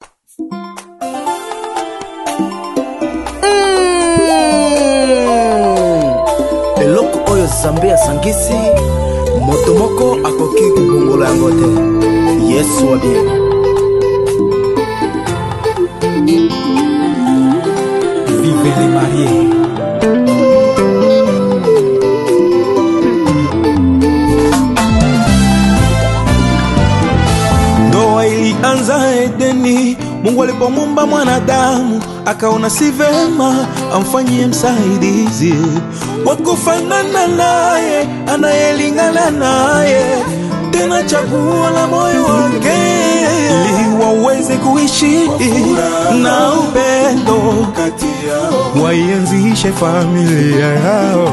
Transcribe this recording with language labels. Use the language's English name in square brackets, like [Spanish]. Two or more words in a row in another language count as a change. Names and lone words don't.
[Lingala] Eloko oyo Zambia sangisi motomoko akoki kubongola yango te. [French] Yesu wa bien. Vive les mariés. [Swahili] Ndoa ilianza Edeni, Mungu alipomuumba mwanadamu akaona si vema amfanyie msaidizi wa kufanana naye, anayelingana naye, tena chaguo la moyo wake, ili waweze kuishi na upendo kati yao, waianzishe familia yao.